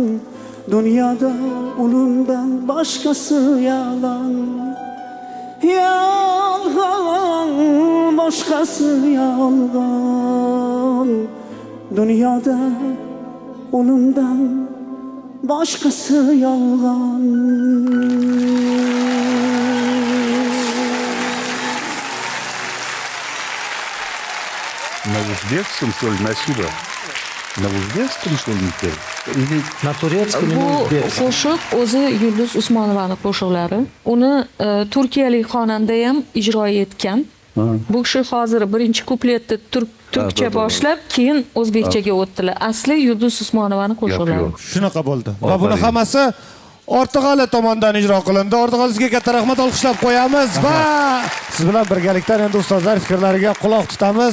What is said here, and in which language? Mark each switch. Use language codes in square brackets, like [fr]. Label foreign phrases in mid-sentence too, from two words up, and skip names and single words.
[tr] Dünyada onundan başkası yalan. Yalan, başkası yalan. Dünyada onundan başkası yalan. [ru] На узбекском, что ли, спасибо. На узбекском, что ли, теперь? Или На турецком или [uz] Bu [ru] на узбекском? [uz] qo'shiq o'zi Yulduz Usmonovani qo'shiqlari. Uni turkiyalik xonanda ham ijro etgan. Bu kishi hozir birinchi kupletni turkcha to'g'ri. boshlab, keyin o'zbekchaga o'tdilar. Asli Yulduz Usmonovani qo'shiqlari. yo'q. Shunaqa bo'ldi. Va buni Ofarin. hammasi Ortiqali tomonidan ijro qilindi. Ortiqali sizga katta rahmat olqishlab qo'yamiz va siz bilan birgalikdan endi ustozlar fikrlariga quloq tutamiz.